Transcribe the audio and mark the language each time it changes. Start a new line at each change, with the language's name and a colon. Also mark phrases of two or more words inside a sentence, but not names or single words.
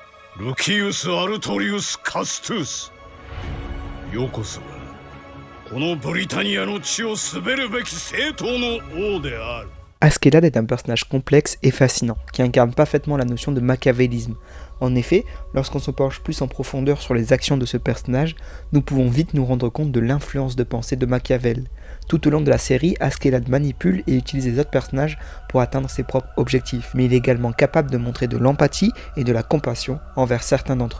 Japanese: ルキウス・アルトリウス・カストゥス。よこそがこのブリタニアの地を滑るべき正統の王である。
French: Askeladd est un personnage complexe et fascinant, qui incarne parfaitement la notion de machiavélisme. En effet, lorsqu'on se penche plus en profondeur sur les actions de ce personnage, nous pouvons vite nous rendre compte de l'influence de pensée de Machiavel. Tout au long de la série, Askeladd manipule et utilise les autres personnages pour atteindre ses propres objectifs, mais il est également capable de montrer de l'empathie et de la compassion envers certains d'entre eux.